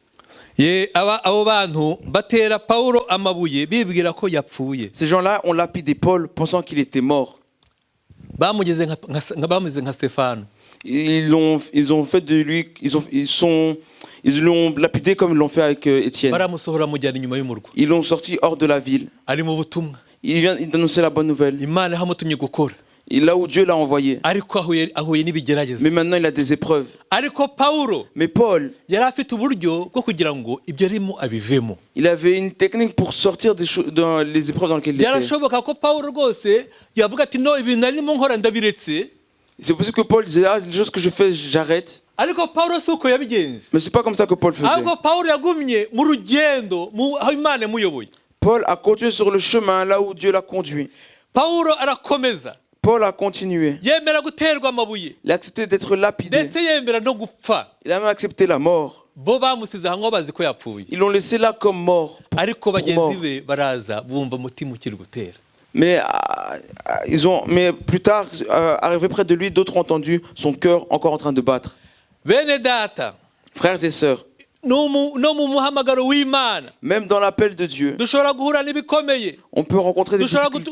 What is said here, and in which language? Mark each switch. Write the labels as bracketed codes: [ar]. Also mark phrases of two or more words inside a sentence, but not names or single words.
[rw] Abo bantu batera Paulo amabuye bibwira ko yapfuye. [fr] Ces gens-là ont lapidé Paul, pensant qu'il était mort. [rw] Bamugeze nka Stéphane. [fr] Ils ont fait de lui, ils l'ont lapidé comme ils l'ont fait avec Étienne. [rw] Baramusohora mujyana inyuma y'umurwa. [fr] Ils l'ont sorti hors de la ville. [rw] Ari mu butumwa. [fr] Il vient d'annoncer la bonne nouvelle. [rw] Imana hamutumye gukora. [fr] Et là où Dieu l'a envoyé. [rw] Ariko ahuye n'ibigeragezo. [fr] Mais maintenant il a des épreuves. [rw] Ariko Paulo. [fr] Mais Paul. [rw] Yari afite uburyo bwo kugira ngo ibyo arimo abivemo. [fr] Il avait une technique pour sortir dans les épreuves dans lesquelles il était. [rw] Yarashoboka ko Paulo rwose yavuga ati no ibintu arimo nkora ndabiretse. [fr] C'est possible que Paul disait les choses que je fais j'arrête. [rw] Ariko Paulo suko yabigenje. [fr] Mais c'est pas comme ça que Paul faisait. [rw] Ariko Paulo yagumye mu rugendo aho Imana muyoboye. [fr] Paul a continué sur le chemin là où Dieu l'a conduit. [rw] Paulo arakomeza. [fr] Paul a continué. [rw] Yemera guterwa amabuye. [fr] Il a accepté d'être lapidé. [rw] Ndetse yemera no gupfa. [fr] Il a même accepté la mort. [rw] Bo bamusize hango bazi ko yapfuye. [fr] Ils l'ont laissé là comme mort. [rw] Ariko bagenzi be baraza bumva mutima ukiri gutera. [fr] Mais plus tard, arrivé près de lui, d'autres ont entendu son cœur encore en train de battre. [rw] Bene data. [fr] Frères et sœurs, même dans l'appel de Dieu, on peut rencontrer des difficultés.